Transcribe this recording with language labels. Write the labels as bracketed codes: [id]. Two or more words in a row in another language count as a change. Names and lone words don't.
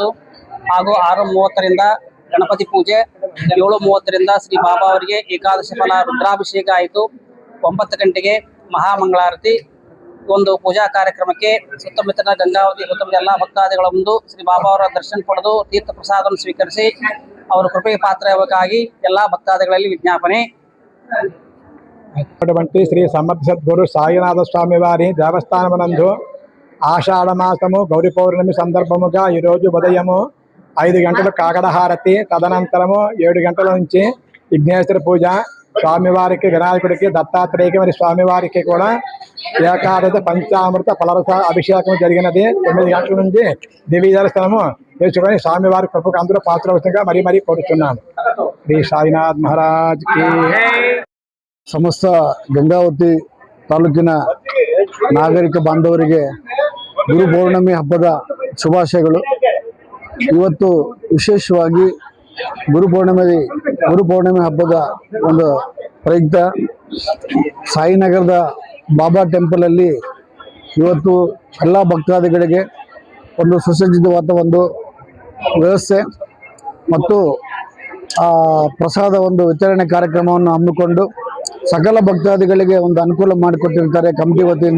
[kn] ಹಾಗೂ 6:30ರಿಂದ ಗಣಪತಿ ಪೂಜೆ, 7:30ರಿಂದ ಶ್ರೀ ಬಾಬಾ ಅವರಿಗೆ ಏಕಾದಶಿ ಫಲ ರುದ್ರಾಭಿಷೇಕ ಆಯಿತು. 9 ಗಂಟೆಗೆ ಮಹಾಮಂಗಳಾರತಿ. ಒಂದು ಪೂಜಾ ಕಾರ್ಯಕ್ರಮಕ್ಕೆ ಸುತ್ತಮುತ್ತಲಿನ ಗಂಗಾವತಿ ಸುತ್ತಮುತ್ತ ಎಲ್ಲ ಭಕ್ತಾದಿಗಳ ಮುಂದೆ ಶ್ರೀ ಬಾಬಾ ಅವರ ದರ್ಶನ ಪಡೆದು ತೀರ್ಥ ಪ್ರಸಾದವನ್ನು ಸ್ವೀಕರಿಸಿ ಅವರ ಕೃಪೆಗೆ ಪಾತ್ರವಾಗಬೇಕಾಗಿ ಎಲ್ಲ ಭಕ್ತಾದಿಗಳಲ್ಲಿ ವಿಜ್ಞಾಪನೆ. [te] శ్రీ సమర్థ సద్గురు సాయినాథ స్వామి వారి దేవస్థానమునందు ఆషాఢ మాసము గౌరీ పౌర్ణమి సందర్భముగా ఈరోజు ఉదయము 5 గంటలు కాకడహారతి, తదనంతరము 7 గంటల నుంచి విఘ్నేశ్వర పూజ, స్వామివారికి వినాయకుడికి దత్తాత్రేయకి మరి స్వామివారికి కూడా ఏకాదశి పంచామృత ఫలరస అభిషేకం జరిగినది. 9 గంటల నుంచి దివ్య దర్శనము చేసుకొని స్వామివారి కృపకు అందరూ పాత్రవశంగా మరీ కోరుతున్నాను. శ్రీ సాయినాథ్ మహారాజ్ కి. [kn] ಸಮಸ್ತ ಗಂಗಾವತಿ ತಾಲೂಕಿನ ನಾಗರಿಕ ಬಾಂಧವರಿಗೆ ಗುರು ಪೌರ್ಣಮಿ ಹಬ್ಬದ ಶುಭಾಶಯಗಳು. ಇವತ್ತು ವಿಶೇಷವಾಗಿ ಗುರು ಪೌರ್ಣಮಿ ಹಬ್ಬದ ಒಂದು ಪ್ರಯುಕ್ತ ಸಾಯಿನಗರದ ಬಾಬಾ ಟೆಂಪಲಲ್ಲಿ ಇವತ್ತು ಎಲ್ಲ ಭಕ್ತಾದಿಗಳಿಗೆ ಒಂದು ಸುಸಜ್ಜಿತವಾದ ಒಂದು ವ್ಯವಸ್ಥೆ ಮತ್ತು ಪ್ರಸಾದ ಒಂದು ವಿತರಣೆ ಕಾರ್ಯಕ್ರಮವನ್ನು ಹಮ್ಮಿಕೊಂಡು ಸಕಲ ಭಕ್ತಾದಿಗಳಿಗೆ ಒಂದು ಅನುಕೂಲ ಮಾಡಿಕೊಟ್ಟಿರ್ತಾರೆ ಕಮಿಟಿ ವತಿಯಿಂದ.